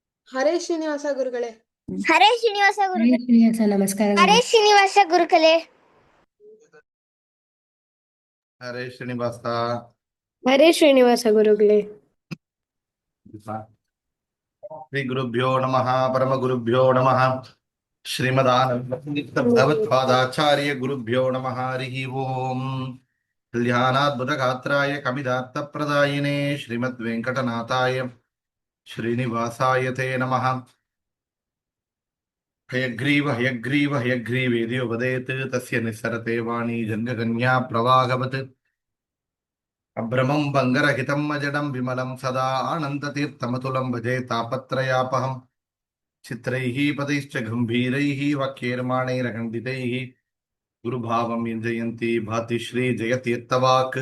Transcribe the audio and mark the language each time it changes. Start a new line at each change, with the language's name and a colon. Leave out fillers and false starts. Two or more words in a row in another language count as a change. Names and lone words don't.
Kannada: ಹರೇ ಶ್ರೀನಿವಾಸ ಗುರುಗಳೇ. ಹರೇ ಶ್ರೀನಿವಾಸ ಹರೇ ಗುರುಗಳೇ. ಶ್ರೀನಿವಾಸ ನಮಸ್ಕಾರಗಳು. ಹರೇ ಶ್ರೀನಿವಾಸ ಗುರುಗಳೇ. ಹರೇ ಶ್ರೀನಿವಾಸ. ಹರೇ ಶ್ರೀನಿವಾಸ ಗುರುಗಳೇ.
Sanskrit: ಶ್ರೀ ಗುರುಭ್ಯೋ ನಮಃ. ಪರಮ ಗುರುಭ್ಯೋ ನಮಃ. ಶ್ರೀಮದಾನಂದ ಭಗವತ್ಪಾದಾಚಾರ್ಯ ಗುರುಭ್ಯೋ ನಮಃ. ಹರಿ ಓಂ. ಕಲ್ಯಾಣಾದ್ಭುತ ಗಾತ್ರಾಯ ಕಮಿದಾರ್ಥ ಪ್ರದಾಯಿನೇ ಶ್ರೀಮದ್ ವೆಂಕಟನಾಥಾಯ ಶ್ರೀನಿವಾಸಾಯ ತೇ ನಮಃ. ಹಯಗ್ರೀವ ಹಯಗ್ರೀವ ಹಯಗ್ರೀವೇದಿಯೋ ವದೇತ್ ತಸ್ಯ ನಿಸ್ಸರತೆ ವಾಣಿ ಜಂಗಕನ್ಯಾ ಪ್ರವಾಹವತ್. ಅಭ್ರಮಂ ಬಂಗರಹಿತಂ ಅಜಡಂ ವಿಮಲಂ ಸದಾ ಆನಂದತೀರ್ಥಮತುಲಂ ಭಜೆ ತಾಪತ್ರಯಾಪಹಂ. ಚಿತ್ರೈಃ ಪದೈಶ್ಚ ಗಂಭೀರೈಃ ವಾಕ್ಯೈರ್ಮಾಣೈರಖಂಡಿತೈಃ ಗುರುಭಾವಂ ಯುಂಜಯಂತಿ ಭಾತಿ ಶ್ರೀ ಜಯತೀರ್ಥವಾಕ್.